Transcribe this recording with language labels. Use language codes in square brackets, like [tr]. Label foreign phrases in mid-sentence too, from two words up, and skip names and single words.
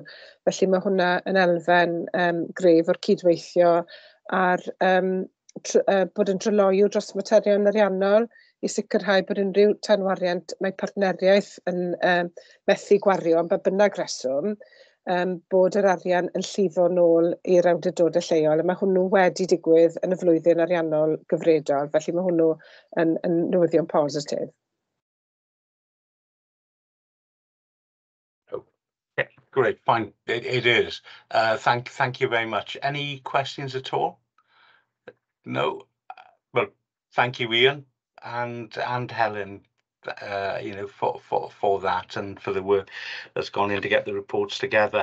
[cy] Felly mae hwnna yn elfen gref o'r cydweithio ar bod yn dryloyw dros materion ariannol, i sicrhau bod unrhyw tanwariant mae Partneriaeth yn methu gwario am ba bynnag reswm, bod yr arian yn llifo nôl i'r awdurdodau lleol, a mae hwnnw wedi digwydd yn y flwyddyn ariannol gyfredol, felly mae hwnnw yn newyddion positif. [en] Okay, great, fine, it is. Thank you very much. Any questions at all? No? Well, thank you, Ian. And Helen, for that and for the work that's gone in to get the reports together.